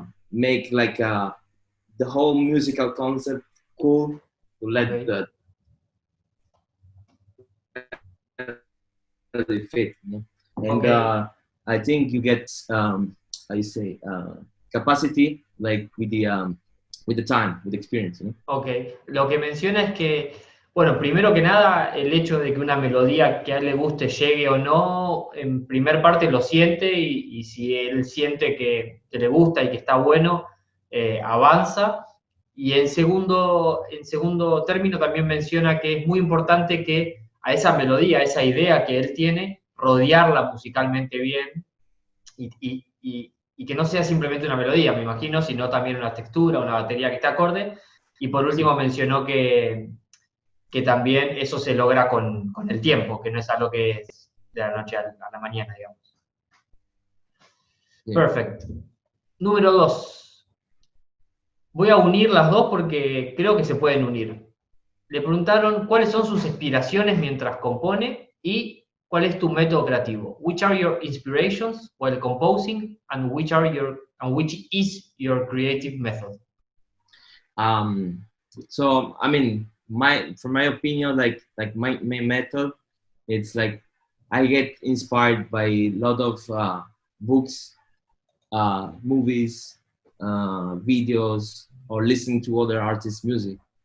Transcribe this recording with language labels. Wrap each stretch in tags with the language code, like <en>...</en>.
<en>make like the whole musical concept cool, to let the fit, and I think you get how you say capacity, like with the time, with experience.</en> <es>Ok, lo que menciona es que, bueno, primero que nada, el hecho de que una melodía que a él le guste llegue o no, en primer parte lo siente y si él siente que le gusta y que está bueno, avanza. Y en segundo término también menciona que es muy importante que a esa melodía, a esa idea que él tiene, rodearla musicalmente bien y que no sea simplemente una melodía, me imagino, sino también una textura, una batería que esté acorde. Y por último mencionó que también eso se logra con el tiempo, que no es algo que es de la noche a la mañana, digamos.</es> <en>Yeah.</en> <es>Perfecto. Número 2. Voy a unir las dos porque creo que se pueden unir. Le preguntaron cuáles son sus inspiraciones mientras compone y cuál es tu método creativo.</es> <en>Which are your inspirations while composing and which is your creative method? So I mean, from my opinion, like my method, it's like I get inspired by a lot of books, movies, videos, or listening to other artists' music.</en>